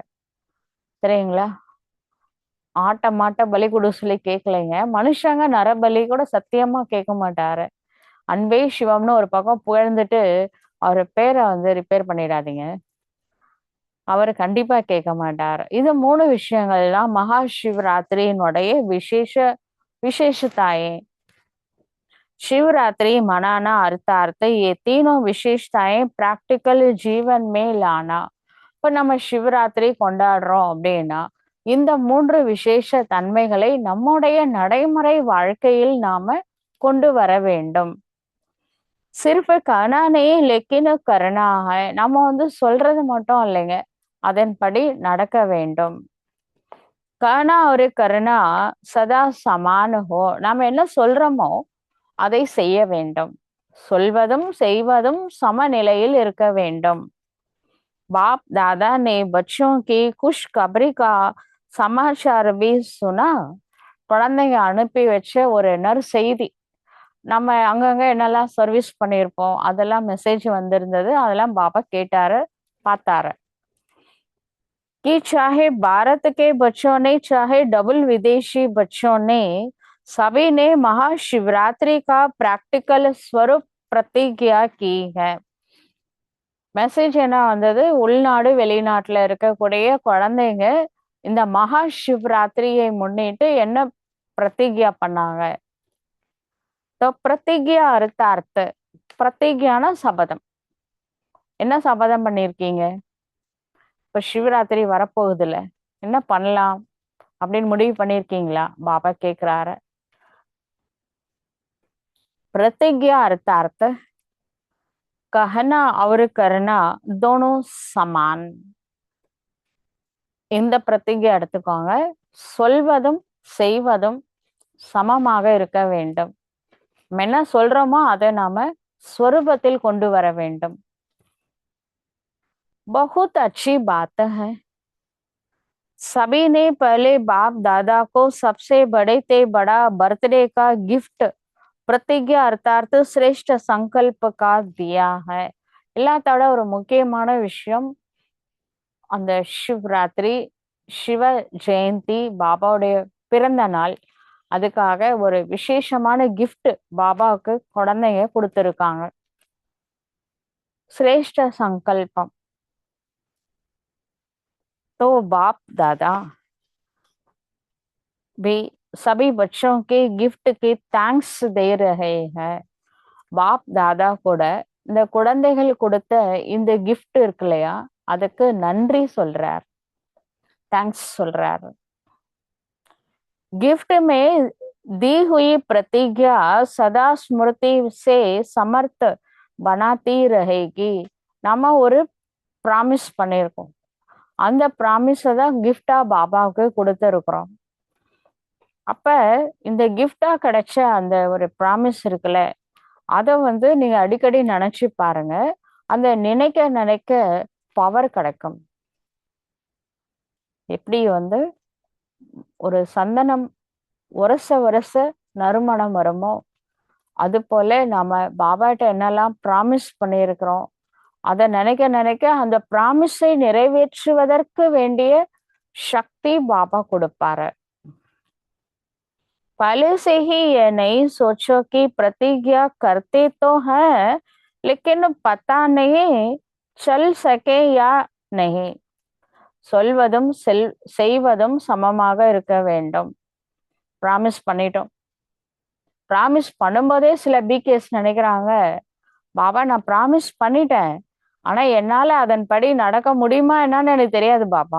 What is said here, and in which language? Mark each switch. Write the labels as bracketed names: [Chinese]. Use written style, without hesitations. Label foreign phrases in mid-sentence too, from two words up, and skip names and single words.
[Tamil] சரிங்களா? மாட்ட பலி கொடுக்க சொல்லி கேட்கலைங்க. மனுஷங்க நரபலி கூட சத்தியமா கேட்க மாட்டாரு. அன்பே சிவம்னு ஒரு பக்கம் புகழ்ந்துட்டு அவர் பேரை ரிப்பேர் பண்ணிடாதீங்க. அவர் கண்டிப்பா கேட்க மாட்டார். இது 3 விஷயங்கள்லாம் மகா சிவராத்திரியினுடைய विशेषताएं. [Hindi] शिवरात्रि मनाना अर्थार्थ ये तीनों विशेषताएं प्रैक्टिकल जीवन में लाना. [Tamil] இப்ப நம்ம சிவராத்திரி கொண்டாடுறோம் அப்படின்னா, இந்த 3 விசேஷ தன்மைகளை நம்முடைய நடைமுறை வாழ்க்கையில் நாம கொண்டு வர வேண்டும். [Hindi] சிர்ஃப் कहना नहीं लेकिन करना है. [Tamil] நம்ம சொல்றது மட்டும் இல்லைங்க, அதன்படி நடக்க வேண்டும். [Hindi] कहना और करना सदा समान हो. [Tamil] நாம என்ன சொல்றோமோ அதை செய்ய வேண்டும். சொல்வதும் செய்வதும் சமநிலையில் இருக்க வேண்டும். [Hindi] बाप दादा ने बच्चों की खुशखबरी का समाचार भी सुना. [Tamil] குழந்தைங்க அனுப்பி வச்ச ஒரு நற்செய்தி. நம்ம அங்கங்க என்னெல்லாம் சர்வீஸ் பண்ணியிருப்போம், அதெல்லாம் மெசேஜ் வந்திருந்தது. அதெல்லாம் பாபா கேட்டாரு, பார்த்தாரு. [Hindi] कि चाहे भारत के बच्चों ने, चाहे डबल विदेशी बच्चों ने, सभी ने महाशिवरात्रि का प्रैक्टिकल स्वरूप प्रतिज्ञा की है. [Tamil] மெசேஜ் என்ன வந்தது? உள்நாடு வெளிநாட்டுல இருக்கக்கூடிய குழந்தைங்க இந்த மகா சிவராத்திரியை முன்னிட்டு என்ன பிரதிஜ்யா பண்ணாங்க? பிரதிஜ்யா அர்த்த பிரதிஜ்யான சபதம். என்ன சபதம் பண்ணிருக்கீங்க? இப்ப சிவராத்திரி வரப்போகுதுல, என்ன பண்ணலாம் அப்படின்னு முடிவு பண்ணிருக்கீங்களா? பாபா கேக்குறாரு. [Hindi] प्रतिज्ञा अर्थात कहना और करना दोनों समान. [Tamil] இந்த பிரதிஜை எடுத்துக்கோங்க. சொல்வதும் செய்வதும் சமமாக இருக்க வேண்டும். நம்ம என்ன சொல்றோமோ அதை நாம ஸ்வரூபத்தில் கொண்டு வர வேண்டும். [Hindi] बहुत अच्छी बात है. सभी ने पहले बाप दादा को सबसे बड़े ते बड़ा बर्थडे का गिफ्ट प्रतिज्ञा अर्थात श्रेष्ठ संकल्प का दिया है. [Tamil] எல்லாத்தோட ஒரு முக்கியமான விஷயம், அந்த சிவராத்திரி, சிவ ஜெயந்தி, பாபாவுடைய பிறந்த நாள், அதுக்காக ஒரு விசேஷமான கிஃப்ட் பாபாவுக்கு குழந்தைங்க கொடுத்துருக்காங்க. [Hindi] श्रेष्ठ संकल्पम. तो बाप दादा भी सभी बच्चों के गिफ्ट की थैंक्स दे रहे हैं. [Tamil] பாப் தாதா கூட இந்த குழந்தைகள் கொடுத்த இந்த கிஃப்ட் இருக்கு இல்லையா, அதுக்கு நன்றி சொல்றார், தேங்க்ஸ் சொல்றார். [Hindi] गिफ्ट में दी हुई प्रतिज्ञा सदा स्मृति से समर्थ बनाती रहेगी. [Tamil] நம்ம ஒரு ப்ராமிஸ் பண்ணியிருக்கோம், அந்த ப்ராமிஸை தான் கிஃப்டா பாபாவுக்கு கொடுத்துருக்குறோம். அப்ப இந்த கிஃப்டா கிடைச்ச அந்த ஒரு ப்ராமிஸ் இருக்குல்ல, அத நீங்க அடிக்கடி நினைச்சு பாருங்க. அந்த நினைக்க நினைக்க பவர் கிடைக்கும். எப்படி ஒரு சந்தனம் உரச உரச நறுமணம் வருமோ, அதுபோல நாம பாபாட்ட என்னெல்லாம் ப்ராமிஸ் பண்ணியிருக்கிறோம், அத நினைக்க நினைக்க அந்த ப்ராமிஸை நிறைவேற்றுவதற்கு வேண்டிய சக்தி பாபா கொடுப்பாரு. [Hindi] पहले से ही ये नहीं सोचो कि प्रतिज्ञा करते तो हैं, लेकिन पता नहीं चल सके या नहीं. [Tamil] சொல்வதும் செய்வதும் சமமாக இருக்க வேண்டும். ப்ராமிஸ் பண்ணிட்டோம். ப்ராமிஸ் பண்ணும்போதே சில பிகேஸ் நினைக்கிறாங்க, பாபா நான் ப்ராமிஸ் பண்ணிட்டேன், ஆனா என்னால அதன்படி நடக்க முடியுமா என்னன்னு எனக்கு தெரியாது பாபா.